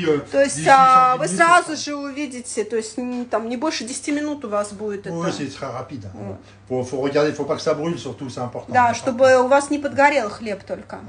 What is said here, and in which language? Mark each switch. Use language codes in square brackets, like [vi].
[ru] То есть вы сразу же увидите, то есть там не больше 10 минут у вас будет это. [fr] Oui, c'est très rapide. Faut regarder, faut pas que ça brûle, surtout, c'est important. [ru] Да, чтобы у вас не подгорел хлеб только.